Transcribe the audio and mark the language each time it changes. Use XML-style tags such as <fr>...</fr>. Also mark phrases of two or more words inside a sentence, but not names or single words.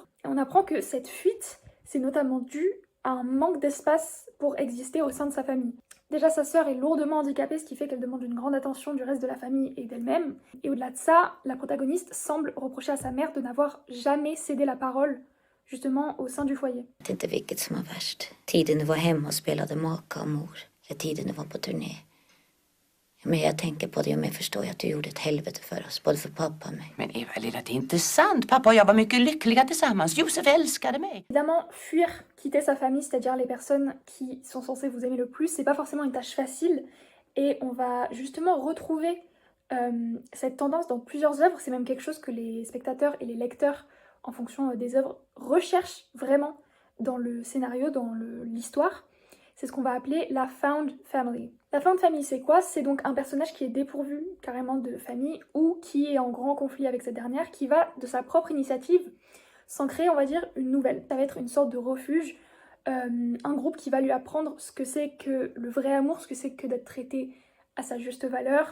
<fr>Et on apprend que cette fuite, c'est notamment dû à un manque d'espace pour exister au sein de sa famille. Déjà, sa sœur est lourdement handicapée, ce qui fait qu'elle demande une grande attention du reste de la famille et d'elle-même. Et au-delà de ça, la protagoniste semble reprocher à sa mère de n'avoir jamais cédé la parole, justement, au sein du foyer.</fr> <sv>Det är inte vilket som var värst. Tiden du var hemma och spelade maka och mor. Eller tiden du var på turné. Men jag tänker på det och jag förstår att du gjorde ett helvete för oss. Både för pappa och mig. Men Eva lilla, det är inte sant. Pappa och jag var mycket lyckliga tillsammans. Josef älskade mig.</sv> <fr>Évidemment, fuir, quitter sa famille, c'est-à-dire les personnes qui sont censées vous aimer le plus, c'est pas forcément une tâche facile. Et on va justement retrouver cette tendance dans plusieurs œuvres. C'est même quelque chose que les spectateurs et les lecteurs, en fonction des œuvres, recherchent vraiment dans le scénario, dans l'histoire. C'est ce qu'on va appeler la</fr> <en>found family.</en> <fr>La</fr> <en>found family,</en> <fr>c'est quoi? C'est donc un personnage qui est dépourvu carrément de famille ou qui est en grand conflit avec cette dernière, qui va de sa propre initiative s'en créer, on va dire, une nouvelle. Ça va être une sorte de refuge, un groupe qui va lui apprendre ce que c'est que le vrai amour, ce que c'est que d'être traité à sa juste valeur.</fr>